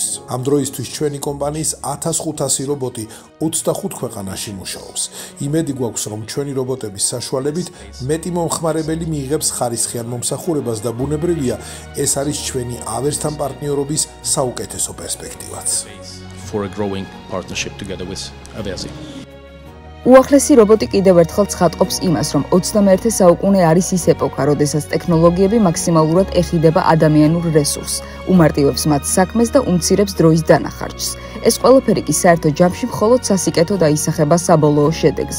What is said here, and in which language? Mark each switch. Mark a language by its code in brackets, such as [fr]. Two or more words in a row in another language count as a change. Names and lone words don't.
[ka] ამ დროისთვის ჩვენი კომპანიის 1500 რობოტი 25 ქვეყანაში მუშაობს. იმედი გვაქვს, რომ ჩვენი რობოტების საშუალებით მეტი მომხმარებელი მიიღებს ხარისხიან მომსახურებას და ბუნებრივია, ეს არის ჩვენი ავერსთან პარტნიორობის საუკეთესო პერსპექტივაც. [en] For a growing partnership together with Aversi. [ka] უახლესი რობოტი კიდევ ერთხელ ცხადყოფს იმას, რომ 21 საუკუნე არის ის ეპოქა, როდესაც ტექნოლოგიები მაქსიმალურად ეხიდება ადამიანურ რესურსს, უმარტივებს მათ საქმეს და უმცირებს დროის დანახარჯს. ეს ყველაფერი კი საერთო ჯამში მხოლოდ სასიკეთო დაისახება საბოლოო შედეგზე.